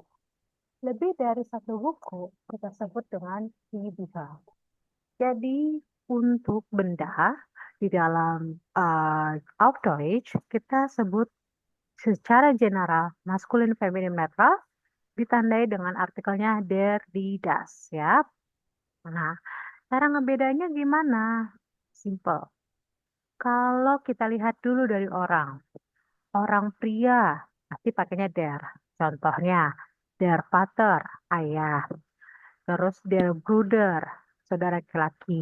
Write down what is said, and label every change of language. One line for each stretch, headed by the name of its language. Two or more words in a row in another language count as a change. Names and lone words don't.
Indonesian: Lebih dari satu buku kita sebut dengan
German: die Bücher.
Indonesian: Jadi untuk benda di dalam
German: auf Deutsch
Indonesian: kita sebut secara general maskulin, feminin, netral ditandai dengan artikelnya
German: der, die, das
Indonesian: ya. Nah, cara ngebedanya gimana? Simple. Kalau kita lihat dulu dari orang, orang pria pasti pakainya der. Contohnya
German: der Vater,
Indonesian: ayah. Terus
German: der Bruder,
Indonesian: saudara laki-laki.